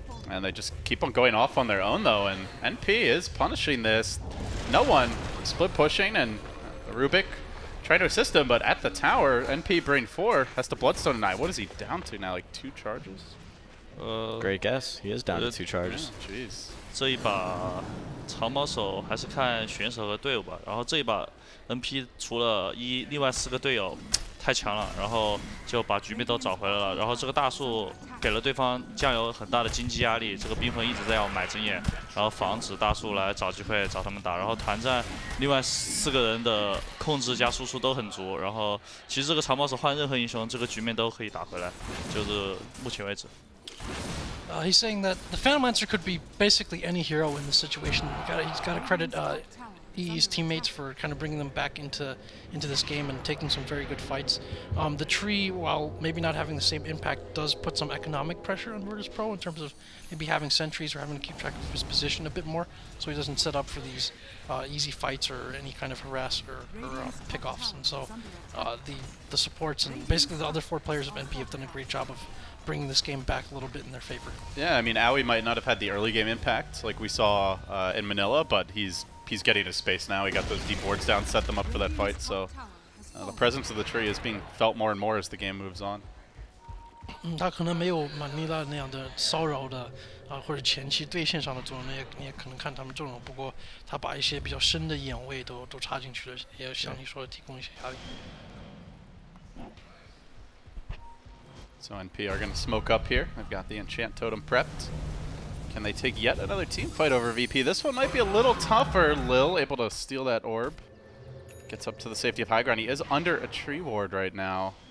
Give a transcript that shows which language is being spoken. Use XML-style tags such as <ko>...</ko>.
<en>And they just keep on going off on their own though, and NP is punishing this. No one split pushing, and Rubik trying to assist him, but at the tower, NP brain 4 has to Bloodstone tonight. What is he down to now? Like 2 charges? Great guess. He is down to 2 charges. Yeah, jeez.</en> <zh>这一把长矛手还是看选手和队友吧。然后这一把 NP 除了另外4个队友太强了，然后就把局面都找回来了。然后这个大树给了对方酱油很大的经济压力，这个冰魂一直在要买针眼，然后防止大树来找机会找他们打。然后团战另外4个人的控制加输出都很足。然后其实这个长矛手换任何英雄，这个局面都可以打回来，就是目前为止。</zh> <en>He's saying that the Phantom Lancer could be basically any hero in this situation. He's got to credit EE's teammates for kind of bringing them back into this game and taking some very good fights. The tree, while maybe not having the same impact, does put some economic pressure on Virtus.pro in terms of maybe having sentries or having to keep track of his position a bit more, so he doesn't set up for these easy fights or any kind of harass or pick-offs. And so the supports and basically the other 4 players of NP have done a great job of bringing this game back a little bit in their favor. Yeah, I mean, Aoi might not have had the early game impact like we saw in Manila, but he's getting his space now. He got those deep boards down, set them up for that fight, so the presence of the tree is being felt more and more as the game moves on.</en> <zh>他可能没有马尼拉那样的骚扰的或者前期对线上的作用，你也可能看他们这种。不过他把一些比较深的眼位都插进去了，也像你说的提供一些压力。</zh> <en>So NP are going to smoke up here. I've got the Enchant Totem prepped. Can they take yet another team fight over VP? This one might be a little tougher. Lil able to steal that orb. Gets up to the safety of high ground. He is under a tree ward right now.</en>